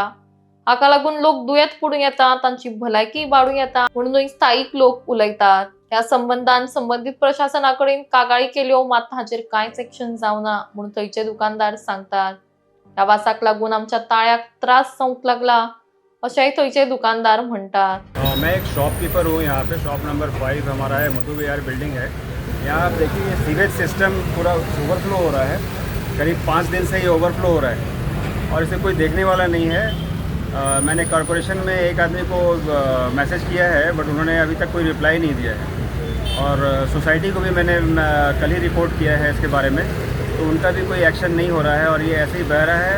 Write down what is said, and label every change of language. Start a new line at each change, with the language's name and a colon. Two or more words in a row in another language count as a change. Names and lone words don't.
Konkani: हाका लागून लोक दुयेंत पडूं येता, तांची भलायकी इबाडूं येता म्हणून स्थायीक लोक उलयतात। ह्या संबंधान संबंधीत प्रशासनाकडेन कागाळी केल्यो मात हाचेर कांयच एक्शन जावना म्हूण थंयचे दुकानदार सांगतात। ह्या वासाक लागून आमच्या ताळ्याक त्रास जावंक लागला अशेंय थंयचे दुकानदार म्हणटात।
Hindi: मैं एक शॉपकीपर हूँ। यहाँ पे
English: shop number
Hindi: 5 हमारा है, मधु विहार बिल्डिंग है। यहाँ आप देखिए ये
English: sewage system
Hindi: पूरा ओवरफ्लो हो रहा है। करीब 5 दिन से ये ओवरफ्लो हो रहा है और इसे कोई देखने वाला नहीं है। मैंने कॉरपोरेशन में एक आदमी को मैसेज किया है बट उन्होंने अभी तक कोई रिप्लाई नहीं दिया है और सोसाइटी को भी मैंने कल ही रिपोर्ट किया है इसके बारे में, तो उनका भी कोई एक्शन नहीं हो रहा है और ये ऐसे ही बह रहा है।